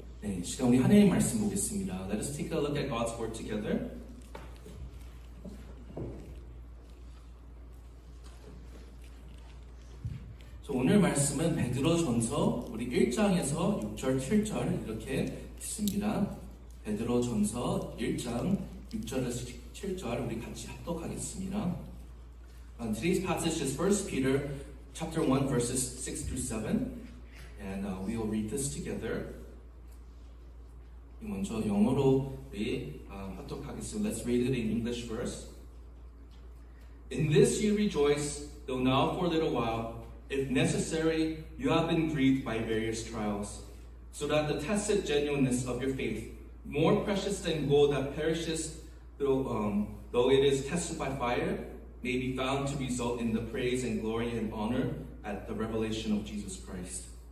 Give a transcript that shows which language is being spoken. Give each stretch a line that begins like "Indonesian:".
Korean: 네, 시간 우리 하나님 말씀 보겠습니다.
English: Let us take a look at God's word together.
Korean: 오늘 말씀은 베드로전서 우리 1장에서 6절, 7절 이렇게 있습니다. 베드로전서 1장 6절에서 7절 우리 같이 합독하겠습니다.
English: Today's passage is 1 Peter chapter 1 verses 6 through 7 and we will read this together.
Korean: 먼저 영어로 우리 합독하겠습니다.
English: Let's read it in English first. In this you rejoice, though now for a little while, if necessary, you have been grieved by various trials, so that the tested genuineness of your faith, more precious than gold that perishes, though it is tested by fire, may be found to result in the praise and glory and honor at the revelation of Jesus Christ.